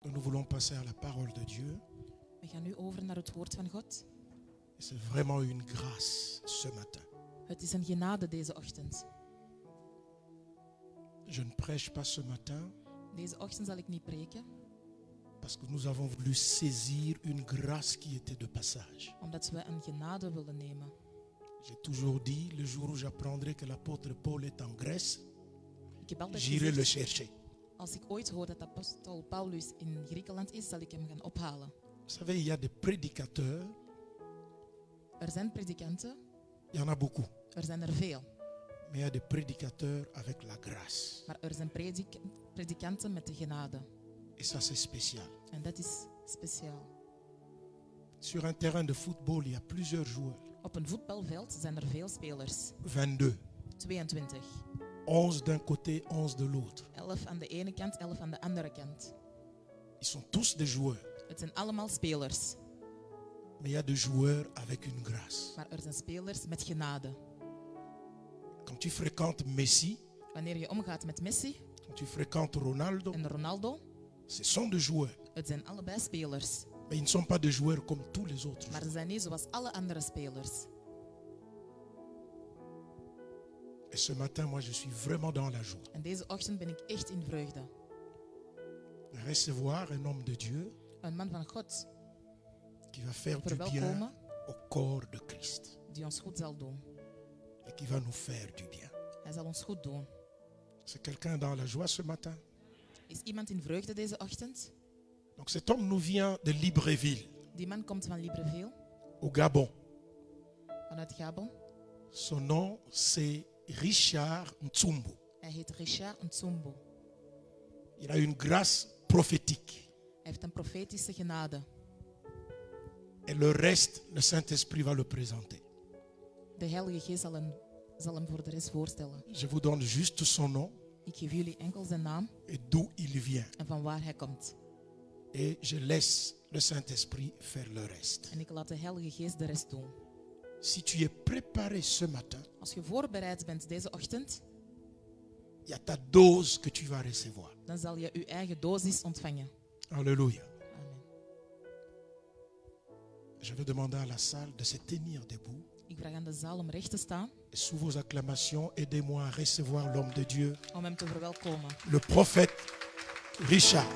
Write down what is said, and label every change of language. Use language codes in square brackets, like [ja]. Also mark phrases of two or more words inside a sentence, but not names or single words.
[fr] Nous voulons passer à la parole de Dieu. [nl] We gaan nu over naar het woord van God. [fr] C'est vraiment une grâce ce matin. [nl] Het is een genade deze ochtend. [fr] Je ne prêche pas ce matin [nl] Deze ochtend zal ik niet preken, [fr] parce que nous avons voulu saisir une grâce qui était de passage. [nl] omdat we een genade willen nemen. [fr] J'ai toujours dit, le jour où j'apprendrai que l'apôtre Paul est en Grèce, [nl] Ik heb altijd [fr] j'irai le [nl] gezegd, [fr] chercher. [nl] als ik ooit hoor dat apostel Paulus in Griekenland is, zal ik hem gaan ophalen. [fr] Vous savez, il y a des prédicateurs, [nl] Er zijn predikanten, [fr] il y en a beaucoup, [nl] er zijn er veel. [fr] mais il y a des prédicateurs avec la grâce. [nl] Maar er zijn predikanten met de genade. [fr] Et ça, c'est spécial. [nl] En dat is speciaal. [fr] Sur un terrain de football, il y a plusieurs joueurs. [nl] Op een voetbalveld zijn er veel spelers. [fr] 22. [nl] 22. [fr] 11 d'un côté, 11 de l'autre. [nl] 11 aan de ene kant, 11 aan de andere kant. [fr] Ils sont tous des joueurs. [nl] Het zijn allemaal spelers. [fr] Mais il y a des joueurs avec une grâce. [nl] Maar er zijn spelers met genade. [fr] Quand tu fréquentes Messi, [nl] Wanneer je omgaat met Messi [fr] quand tu fréquentes Ronaldo, [nl] en Ronaldo, [fr] ce sont des joueurs. [nl] het zijn allebei spelers. [fr] Mais ils ne sont pas des joueurs comme tous les autres. [nl] Maar ze zijn niet zoals alle andere spelers. [fr] Et ce matin, moi, je suis vraiment dans la joie. [nl] En deze ochtend ben ik echt in vreugde. [fr] De recevoir un homme de Dieu [nl] Een man van God [fr] qui va faire du bien [nl] verwelkomen [fr] au corps de Christ. [nl] die ons goed zal doen. [fr] Et qui va nous faire du bien. [nl] Hij zal ons goed doen. [fr] C'est quelqu'un dans la joie ce matin. [nl] Is iemand in vreugde deze ochtend? [fr] Donc cet homme nous vient de Libreville, [nl] Die man komt van Libreville, [fr] au Gabon. [nl] vanuit Gabon. [fr] Son nom, c'est Richard Ntsumbu. [nl] Hij heet Richard Ntsumbu. [fr] Il a une grâce prophétique. [nl] Hij heeft een profetische genade. [fr] Et le reste, le Saint-Esprit va le présenter. [nl] De Heilige Geest zal hem voor de rest voorstellen. [fr] Je vous donne juste son nom [nl] Ik geef jullie enkel zijn naam [fr] et d'où il vient. [nl] en van waar hij komt. [fr] Et je laisse le Saint-Esprit faire le reste. [nl] En ik laat de Heilige Geest de rest doen. [fr] Si tu es préparé ce matin, [nl] Als je voorbereid bent deze ochtend, [fr] il y a ta dose que tu vas recevoir. [nl] dan zal je je eigen dosis ontvangen. [fr] Alléluia. [nl] Amen. [fr] Je vais demander à la salle de se tenir debout. [nl] Ik vraag aan de zaal om recht te staan, [fr] Et sous vos acclamations, aidez-moi à recevoir l'homme de Dieu, [nl] om hem te verwelkomen. [fr] le prophète Richard.